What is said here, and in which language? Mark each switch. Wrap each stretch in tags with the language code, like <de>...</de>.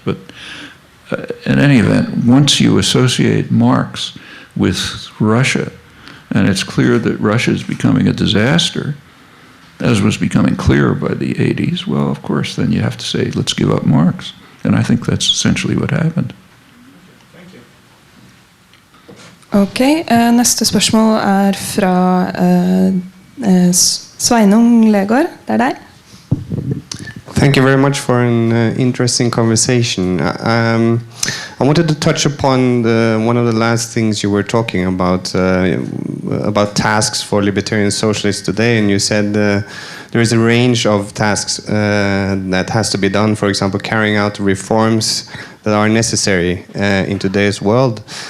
<en>But in any event, once you associate Marx with Russia, and it's clear that Russia is becoming a disaster, as was becoming clear by the 80s, well, of course, then you have to say, let's give up Marx. And I think that's essentially what happened.</en> <no>Ok, neste spørsmål fra Sveinung Legård. Det deg.</no> <en>Thank you very much for an interesting conversation. I wanted to touch upon one of the last things you were talking about tasks for libertarian socialists today, and you said there is a range of tasks that has to be done, for example, carrying out reforms that are necessary in today's world.</en>